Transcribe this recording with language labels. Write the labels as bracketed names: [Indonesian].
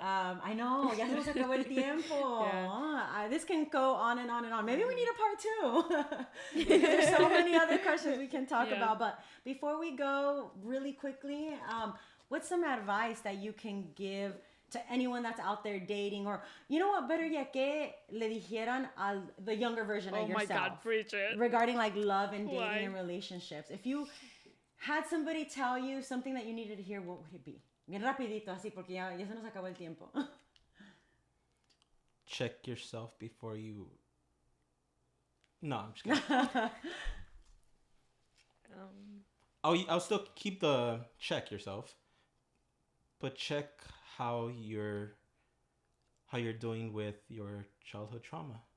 [English] I know, [Spanish] ya se nos acabó el tiempo. [English] This can go on and on and on. Maybe we need a part two. Because there's so many other questions we can talk about. But before we go, really quickly, what's some advice that you can give to anyone that's out there dating? Or, you know what, better yet, [Spanish] que le dijeran a [English] the younger version of Oh my yourself? God, Bridget. Regarding like love and dating Why? and relationships. If you had somebody tell you something that you needed to hear, what would it be? [Spanish] Bien rapidito, así, porque ya se nos acabó el tiempo. [English] Check yourself before you... No, I'm just kidding. I'll still keep the check yourself, but check how you're doing with your childhood trauma,